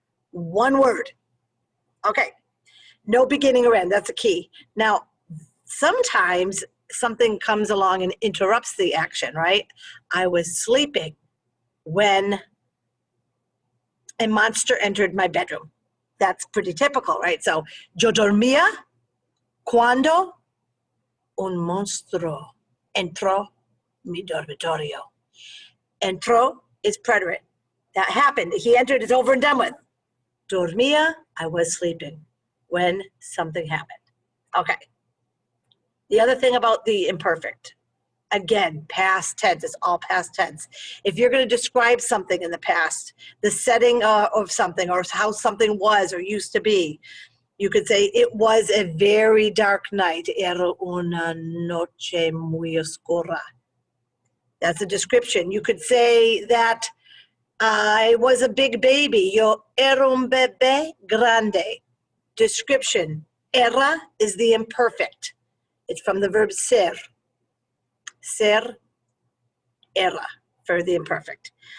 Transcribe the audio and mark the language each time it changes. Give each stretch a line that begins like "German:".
English: One word. Okay. No beginning or end. That's a key. Now, sometimes something comes along and interrupts the action, right? I was sleeping when a monster entered my bedroom. That's pretty typical, right?
Spanish: So, yo dormía cuando un monstruo entró mi dormitorio.
English: Entró is preterite. That happened. He entered. It's over and done with. Dormía, I was sleeping when something happened. Okay. The other thing about the imperfect, again, past tense, it's all past tense. If you're going to describe something in the past, the setting of something or how something was or used to be, you could say, it was a very dark night.
Spanish: Era una noche muy oscura.
English: That's a description. You could say that I was a big baby.
Spanish: Yo era un bebé grande. Description.
English: Era is the imperfect. It's from the verb ser. Ser, era, for the imperfect.